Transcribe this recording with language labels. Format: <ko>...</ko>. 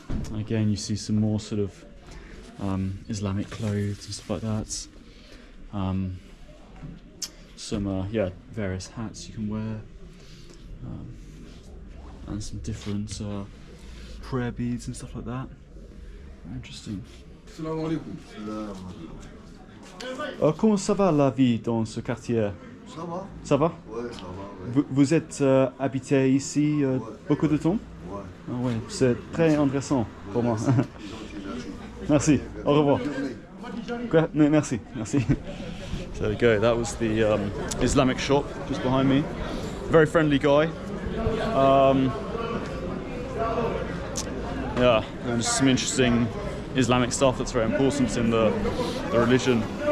<en>And again, you see some more sort of Islamic clothes and stuff like that. Some various hats you can wear, and some different prayer beads and stuff like that. Interesting.</en> <fr>Comment ça va la vie dans ce quartier? Ça va? Ça va? Ouais, ça va. Ouais. Vous êtes habité ici beaucoup de temps? Ouais. Ah ouais, c'est très intéressant pour moi. Merci, au revoir. Merci, merci.</fr> <en>So there we go, that was the Islamic shop just behind me. Very friendly guy. Yeah, and just some interesting Islamic stuff that's very important in the religion.</en>